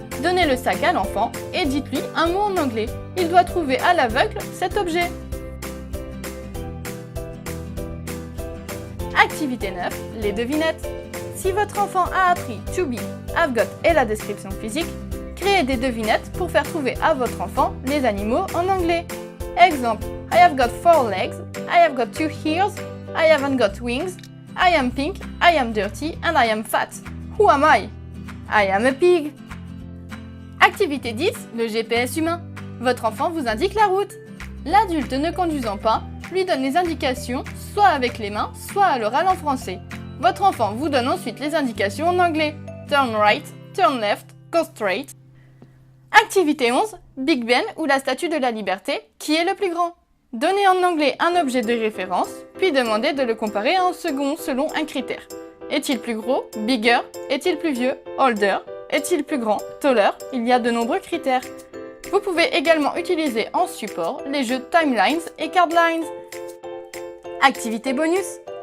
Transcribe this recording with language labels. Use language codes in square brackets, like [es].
[fr] Donnez le sac à l'enfant et dites-lui un mot en anglais. Il doit trouver à l'aveugle cet objet. Activité 9, les devinettes. Si votre enfant a appris to be, have got et la description physique, créez des devinettes pour faire trouver à votre enfant les animaux en anglais. [en] Exemple, I have got 4 legs, I have got 2 ears, I haven't got wings, I am pink, I am dirty and I am fat. Who am I? I am a pig. [fr] Activité 10, le GPS humain. Votre enfant vous indique la route. L'adulte ne conduisant pas lui donne les indications soit avec les mains, soit à l'oral en français. Votre enfant vous donne ensuite les indications en anglais. [en] Turn right, turn left, go straight. [fr] Activité 11, Big Ben ou la Statue de la Liberté, qui est le plus grand? Donnez en anglais un objet de référence, puis demandez de le comparer à un second selon un critère. Est-il plus gros? Bigger. Est-il plus vieux? Older. Est-il plus grand? Taller. Il y a de nombreux critères. Vous pouvez également utiliser en support les jeux Timelines et Cardlines. Activité bonus.